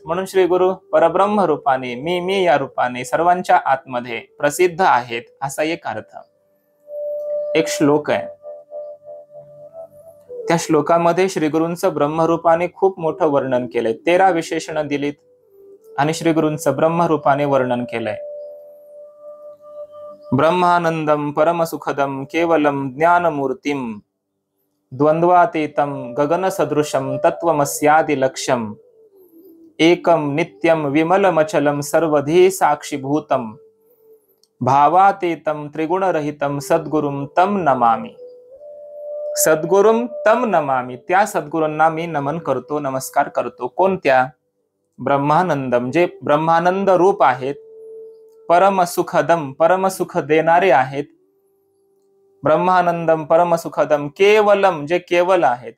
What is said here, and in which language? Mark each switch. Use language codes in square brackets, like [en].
[mr] म्हणून श्री गुरु परब्रह्म रूपाने मी या रूपाने सर्वांच्या आतमध्ये प्रसिद्ध आहेत असा एक अर्थ. एक श्लोक आहे, त्या श्लोकामध्ये श्री गुरूंचं ब्रह्मरूपाने खूप मोठं वर्णन केलंय. 13 विशेषणं दिलीत आणि श्री गुरूंचं ब्रह्मरूपाने वर्णन केलंय. [sa] ब्रह्मानंदम परमसुखदम केवलम ज्ञानमूर्तिम द्वंद्वातीतम गगन सदृशम तत्वमस्यादि लक्ष्यम एकम नित्यम विमलमचलम सर्वधी साक्षीभूतम भावातीतम त्रिगुणरहितम सद्गुरुम तम नमामि. सद्गुरुम तम नमामि. [mr] त्या सद्गुरूंना मी नमन करतो, नमस्कार करतो. कोणत्या? ब्रह्मानंदम, जे ब्रह्मानंद रूप आहेत. परमसुखदम, परमसुख देणारे आहेत. [sa] ब्रह्मानंदम परमसुखदम. [mr] केवलम, जे केवल आहेत.